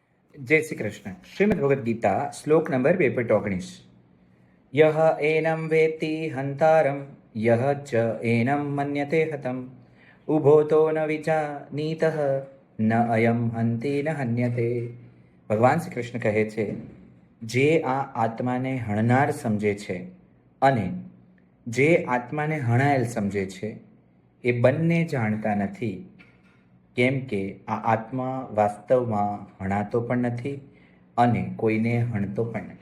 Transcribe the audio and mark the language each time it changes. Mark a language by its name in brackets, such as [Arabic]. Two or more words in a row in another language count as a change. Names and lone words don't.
[Hindi] जय श्री कृष्ण। श्रीमद् भगवद गीता श्लोक नंबर 219। [Sanskrit] यह एनं वेत्ति हंतारं यह च एनं मन्यते हतम् उभो तो न विजानीतः न अयम हंति न हन्यते। [Gujarati] ભગવાન શ્રી કૃષ્ણ કહે છે, જે આ આત્માને હણનાર સમજે છે અને જે આત્માને હણાયેલ સમજે છે એ બંને જાણતા નથી, કેમ કે આ આત્મા વાસ્તવમાં હણાતો પણ નથી અને કોઈને હણતો પણ નથી.